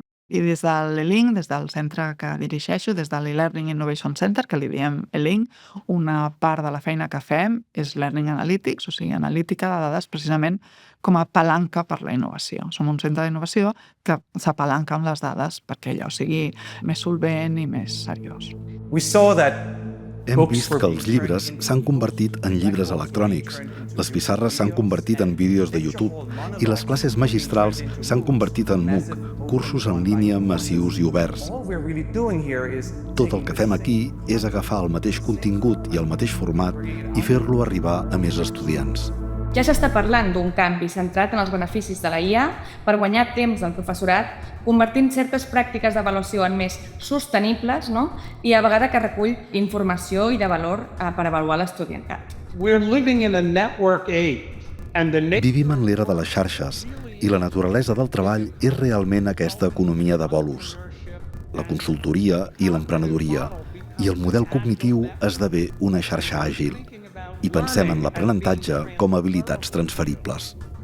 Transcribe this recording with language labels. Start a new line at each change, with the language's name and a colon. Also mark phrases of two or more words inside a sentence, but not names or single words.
Catalan: I des de l'ELINC, des del centre que dirigeixo, des de l'e-Learning Innovation Center, que li diem ELINC, una part de la feina que fem és
English: Learning Analytics,
Catalan: o sigui, analítica de dades precisament com a palanca per la innovació. Som un centre d'innovació que s'apalanca amb les dades perquè allò sigui més solvent i més seriós.
English: We saw that
Catalan: Hem vist que els llibres s'han convertit en llibres electrònics, les pissarres s'han convertit en vídeos de YouTube i les classes magistrals s'han convertit en MOOC, cursos en línia massius i oberts.
English: all we're really doing here is
Catalan: Tot el que fem aquí és agafar el mateix contingut i el mateix format i fer-lo arribar a més estudiants. Ja s'està parlant d'un canvi centrat en els beneficis de la IA per guanyar temps del professorat, convertint certes pràctiques d'avaluació en més sostenibles, no? I a vegades que recull informació i de valor per avaluar l'estudiantat.
English: We're living in a network age, and the
Catalan: Vivim en l'era de les xarxes i la naturalesa del treball és realment aquesta economia de bolos. La consultoria i l'emprenedoria i el model cognitiu esdevé una xarxa àgil i pensem en l'aprenentatge com a habilitats transferibles.